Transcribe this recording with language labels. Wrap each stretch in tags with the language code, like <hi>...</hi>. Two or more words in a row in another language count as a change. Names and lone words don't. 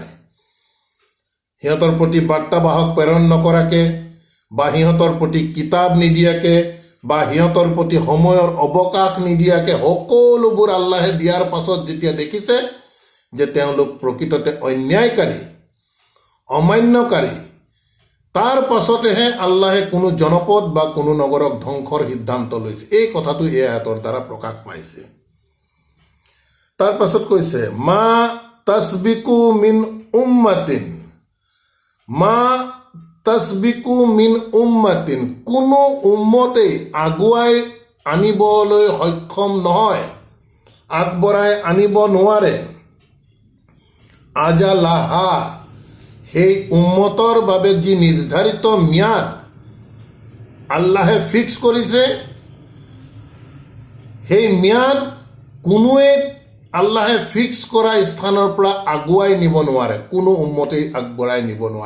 <as>সিহঁতৰ প্ৰতি বাৰ্তাবাহক প্ৰেৰণ নকৰাকে, বা সিহঁতৰ প্ৰতি কিতাপ নিদিয়াকে, বা সিহঁতৰ প্ৰতি সময়ৰ অৱকাশ নিদিয়াকে, সকলোবোৰ আল্লাহে দিয়াৰ পাছত যেতিয়া দেখিছে যে তেওঁলোক প্ৰকৃততে অন্যায়কাৰী, অমান্যকাৰী তাৰ পাছতেহে আল্লাহে কোনো জনপদ বা কোনো নগৰক ধ্বংসৰ সিদ্ধান্ত লৈছে। এই কথাটো এই আয়াতৰ দ্বাৰা প্ৰকাশ পাইছে। তাৰ পাছত কৈছে</as> <ar>ما تسبق من أمة، ما تسبق من أمة,</ar> <as>কোনো উম্মতেই আগুৱাই আনিবলৈ সক্ষম নহয়, আগবঢ়াই আনিব নোৱাৰে। আজালাহা, সেই উম্মতৰ বাবে যি নিৰ্ধাৰিত ম্যাদ আল্লাহে ফিক্স কৰিছে, সেই ম্যাদ কোনোৱে আল্লাহে ফিক্স কৰা স্থানৰ পৰা আগুৱাই নিব নোৱাৰে, কোনো উম্মতেই আগবঢ়াই নিব নোৱাৰে।</as>